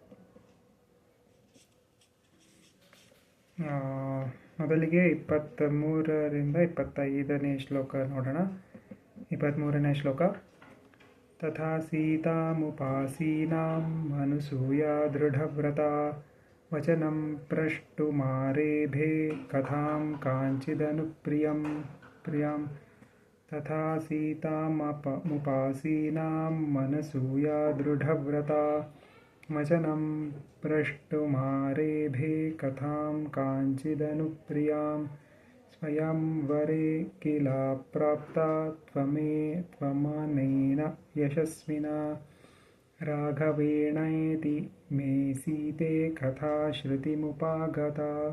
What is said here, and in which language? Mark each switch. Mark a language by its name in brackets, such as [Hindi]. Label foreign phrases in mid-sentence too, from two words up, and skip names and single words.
[Kannada] ಮೊದಲಿಗೆ 23ರಿಂದ 25ನೇ ಶ್ಲೋಕ ನೋಡೋಣ. 23ನೇ ಶ್ಲೋಕ. [Sanskrit] ತಥಾ ಸೀತಾಮುಪಾಸೀನಾಂ ಅನುಸೂಯಾ ದೃಢವ್ರತಾ ವಚನಂ ಪ್ರಷ್ಟುಮಾರೇಭೆ ಕಥಾಂ ಕಾಂಚಿದನುಪ್ರಿಯಂ ಪ್ರಿಯಂ. ತಥಾ ಸೀತಾಮುಪಾಸೀನಾಂ ಅನಸೂಯಾ ದೃಢವ್ರತಾ ವಚನಂ ಪ್ರಷ್ಟುಮಾರೇಭೆ ಕಥಾಂ ಕಾಂಚಿದನುಪ್ರಿಯಾಂ. ಸ್ವಯಂವರೆ ಕಿಲ ಪ್ರಾಪ್ತಾ ತ್ವಮನೇನ ಯಶಸ್ವಿನಾ ರಾಘವೇಣೇತಿ ಮೇ ಸೀತೆ ಕಥಾ ಶ್ರುತಿಮುಪಾಗತಾ.